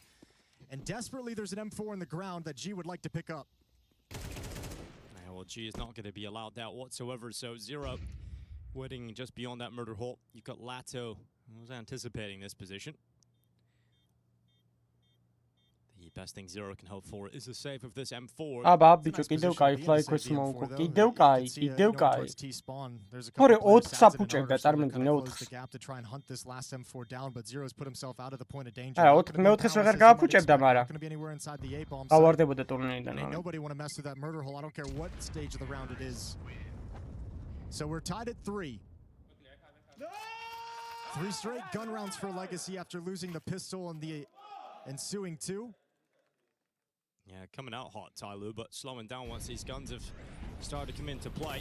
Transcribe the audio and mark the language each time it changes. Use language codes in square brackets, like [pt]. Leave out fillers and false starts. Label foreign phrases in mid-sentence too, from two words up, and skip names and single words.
[en] And desperately, there's an M4 in the ground that G would like to pick up. Yeah, well, G is not going to be allowed that whatsoever, so Zero waiting just beyond that murder hole. You've got Lato, who was anticipating this position. The best thing Zero can hope for is a save of this M4. [ka] ბიჭო, კიდევ კაი ფლაიქოს მოუგო. კიდევ კაი. თორე 4 საფუჭებდა, წარმოგიდგენია 4-ს. აი, 4-ს ვეღარ გააფუჭებდა, მაგრამ ავარდებოდა ტურნირიდან. [en] Nobody want to mess with that murder hole. I don't care what stage of the round it is. So we're tied at 3. 3 straight gun rounds for Legacy after losing the pistol and the ensuing 2. Yeah, coming out hot, Tyloo, but slowing down once these guns have started to come into play.